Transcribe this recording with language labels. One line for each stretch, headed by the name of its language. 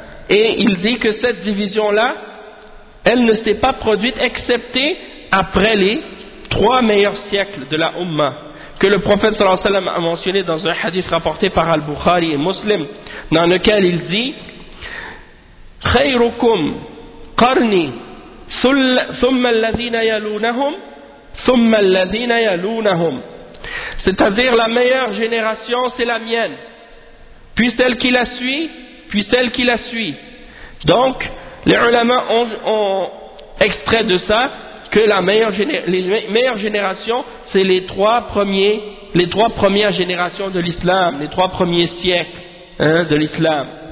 French: Et il dit que cette division-là, elle ne s'est pas produite excepté après les trois meilleurs siècles de la Umma que le prophète sallam a mentionné dans un hadith rapporté par Al-Bukhari et Muslim, dans lequel il dit...
Arabic: خيركم قرني ثم الذين يلونهم ثم الذين يلونهم.
French: C'est-à-dire la meilleure génération, c'est la mienne. Puis celle qui la suit, puis celle qui la suit. Donc, les ulama ont extrait de ça que les meilleures générations, c'est les trois premières générations de l'islam, les trois premiers siècles de l'islam.